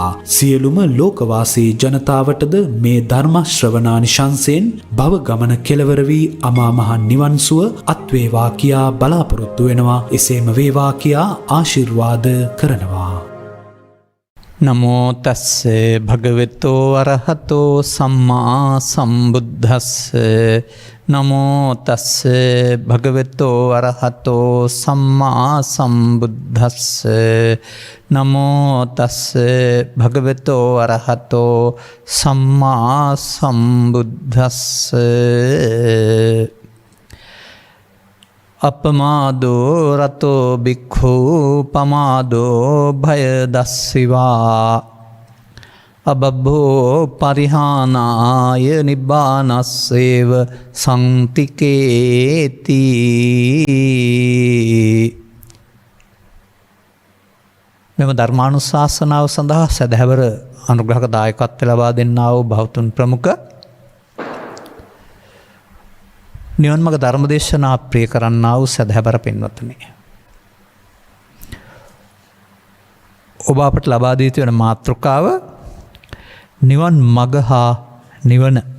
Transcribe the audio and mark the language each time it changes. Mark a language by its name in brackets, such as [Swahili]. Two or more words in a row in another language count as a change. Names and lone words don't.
[Sinhala] සියලුම ලෝකවාසී ජනතාවටද මේ ධර්ම ශ්‍රවණානිශංසයෙන් භව ගමන කෙලවර වී අමා මහ නිවන් සුව අත්වේවා කියා බලාපොරොත්තු වෙනවා. එසේම වේවා කියා ආශිර්වාද කරනවා. [Pali] නමෝ තස්සේ භගවතෝ අරහතෝ සම්මා සම්බුද්දස්ස. නමෝ තස්සේ භගවතෝ අරහතෝ සම්මා සම්බුද්දස්ස. නමෝ තස්සේ භගවතෝ අරහතෝ සම්මා සම්බුද්දස්ස. අපමාදෝ රතෝ බික්ඛු පමාදෝ භය දස්සිවා අබබ්බෝ පරිහානාය නිබ්බානස්සේව සංතිකේති. [Sinhala] මෙම ධර්මානුශාසනාව සඳහා සදහැවර අනුග්‍රහක දායකත්වය ලබා දෙන්නා වූ බෞතුන් ප්‍රමුඛ නිවන් මඟ ධර්මදේශනා ප්‍රිය කරන්නා වූ සදහැවර පින්වත්නි, ඔබ අපට ලබා දී තියෙන මාතෘකාව නිවන් මඟ හා නිවන.